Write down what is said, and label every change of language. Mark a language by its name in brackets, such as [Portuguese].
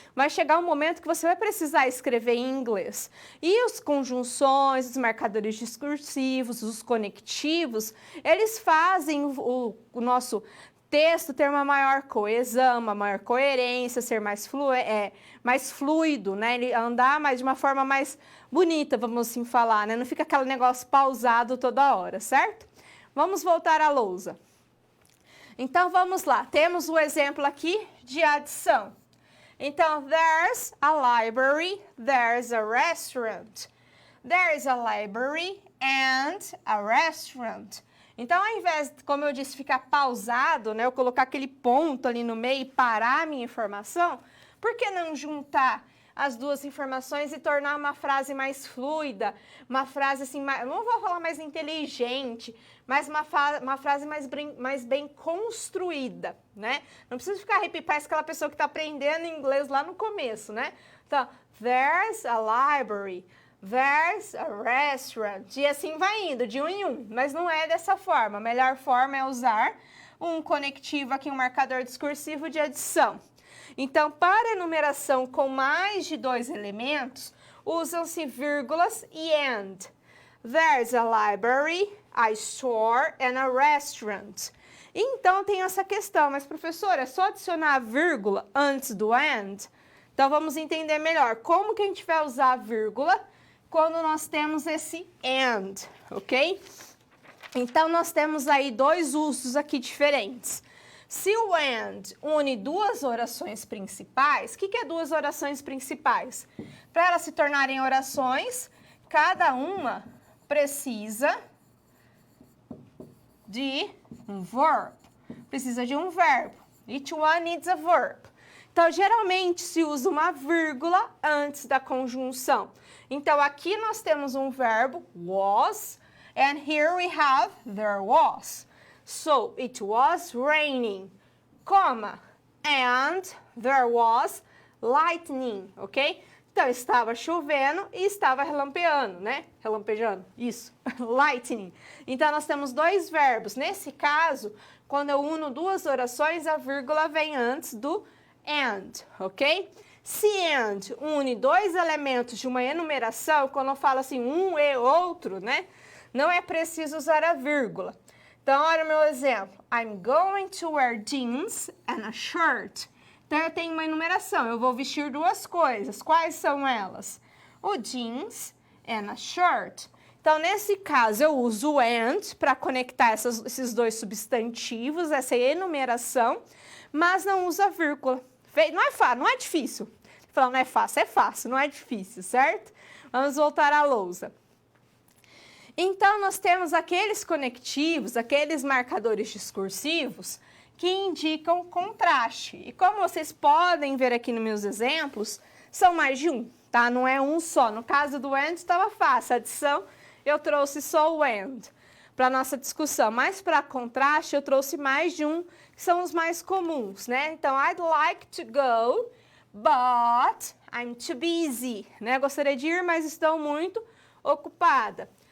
[Portuguese] Vai chegar um momento que você vai precisar escrever em inglês. E as conjunções, os marcadores discursivos, os conectivos, eles fazem o nosso texto ter uma maior coesão, uma maior coerência, ser mais fluido, né? Ele andar de uma forma mais bonita, vamos assim falar, né? Não fica aquele negócio pausado toda hora, certo? Vamos voltar à lousa. Então, vamos lá. Temos o exemplo aqui de adição. [English] Então, there's a library, there's a restaurant. There's a library and a restaurant. [Portuguese] Então, ao invés, como eu disse, ficar pausado, né, eu colocar aquele ponto ali no meio e parar a minha informação, por que não juntar as duas informações e tornar uma frase mais fluida, uma frase assim, não vou falar mais inteligente, mas uma frase mais bem construída, né? Não precisa ficar repetindo, parece aquela pessoa que está aprendendo inglês lá no começo, né? [English] Então, there's a library. There's a restaurant. [Portuguese] E assim vai indo, de um em um. Mas não é dessa forma. A melhor forma é usar um conectivo aqui, um marcador discursivo de adição. Então, para enumeração com mais de 2 elementos, usam-se vírgulas e and. [English] There's a library, a store and a restaurant. [Portuguese] Então, tem essa questão. Mas, professora, é só adicionar a vírgula antes do and? Então, vamos entender melhor. Como que a gente vai usar a vírgula quando nós temos esse and, ok? Então, nós temos aí 2 usos aqui diferentes. Se o and une 2 orações principais, o que é 2 orações principais? Para elas se tornarem orações, cada uma precisa de um verb. Precisa de um verbo. [English] Each one needs a verb. [Portuguese] Então, geralmente, se usa uma vírgula antes da conjunção. Então, aqui nós temos um verbo, was, [English] and here we have there was. So, it was raining, comma, and there was lightning, ok? [Portuguese] Então, estava chovendo e estava relampeando, né? Relampejando, isso, lightning. Então, nós temos 2 verbos. Nesse caso, quando eu uno 2 orações, a vírgula vem antes do and, ok? Se and une 2 elementos de uma enumeração, quando eu falo assim, um e outro, né? Não é preciso usar a vírgula. Então, olha o meu exemplo. [English] I'm going to wear jeans and a shirt. [Portuguese] Então, eu tenho uma enumeração. Eu vou vestir 2 coisas. Quais são elas? O jeans [English] and a shirt. [Portuguese] Então, nesse caso, eu uso o and para conectar esses 2 substantivos, essa enumeração, mas não uso a vírgula. Não é fácil, não é difícil. Falando, não é fácil, não é difícil, certo? Vamos voltar à lousa. Então, nós temos aqueles conectivos, aqueles marcadores discursivos que indicam contraste. E como vocês podem ver aqui nos meus exemplos, são mais de um, tá? Não é um só. No caso do and, estava fácil. A adição, eu trouxe só o and para a nossa discussão. Mas para contraste, eu trouxe mais de um, que são os mais comuns, né? [English] Então, I'd like to go, but I'm too busy, né? [Portuguese] Gostaria de ir, mas estou muito ocupada.